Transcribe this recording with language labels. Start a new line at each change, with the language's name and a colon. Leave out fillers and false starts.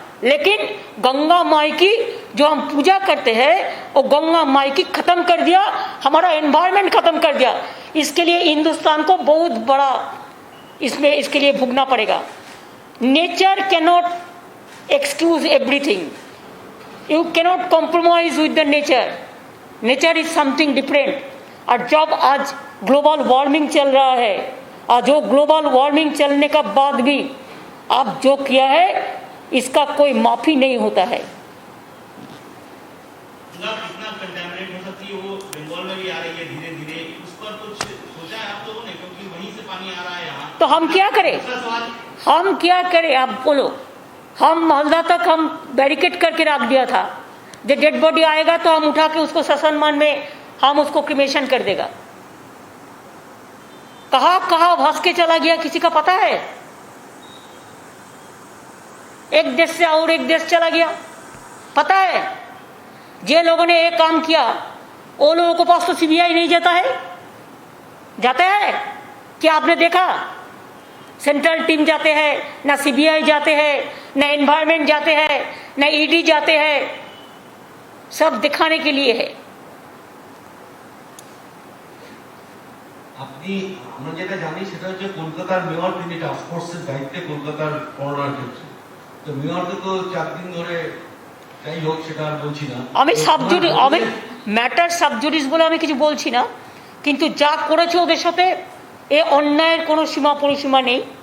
Hindi: लेकिन गंगा माई की जो हम पूजा करते हैं वो गंगा माई की खत्म कर दिया, हमारा एनवायरनमेंट खत्म कर दिया। इसके लिए हिंदुस्तान को बहुत बड़ा इसमें इसके लिए भुगतना पड़ेगा।
English: Nature can not excuse everything. You cannot compromise with the nature. Nature is something different.
Hindi: और जब आज ग्लोबल वार्मिंग चल रहा है और जो ग्लोबल वार्मिंग चलने का बाद भी आप जो किया है इसका कोई माफी नहीं होता है। गंगा कितना कंटेमिनेट हो सकती है वो बंगाल में भी आ रही है धीरे धीरे, उस पर कुछ सोचा है आप लोगों ने, क्योंकि वहीं से पानी आ रहा है यहाँ। तो हम क्या करें? दूसरा सवाल, हम क्या करें आप बोलो? हम मालदा तक हम बैरिकेड करके रख दिया था, जब डेड बॉडी आएगा तो हम उठा के उसको ससनमान में हम उसको क्रिमेशन कर देगा। कहाँ कहाँ भास के चला गया किसी का पता है? एक देश से और एक देश चला गया, पता है? जे लोगों ने एक काम किया वो लोगों के पास तो सीबीआई नहीं जाता है, जाता है क्या? आपने देखा? सेंट्रल टीम जाते हैं, ना सीबीआई जाते हैं, ना एनवायरमेंट जाते हैं, ना ईडी जाते हैं, सब दिखाने के लिए है।
Bangla: আপনি আমরা যেটা জানি সেটা হচ্ছে কলকাতার মেয়র তিনি টাস্ক ফোর্সের দায়িত্বে কলকাতার করোনার ক্ষেত্রে, তো মেয়রকে তো 4 দিন ধরে, যাই হোক সেটা আর বলছি না। আমি সাবজুরি আমি ম্যাটার সাবজুরিস বলে আমি কিছু বলছি না, কিন্তু যা করেছে ওদের সাথে এ অন্যায়ের কোনো সীমা পরিসীমা নেই।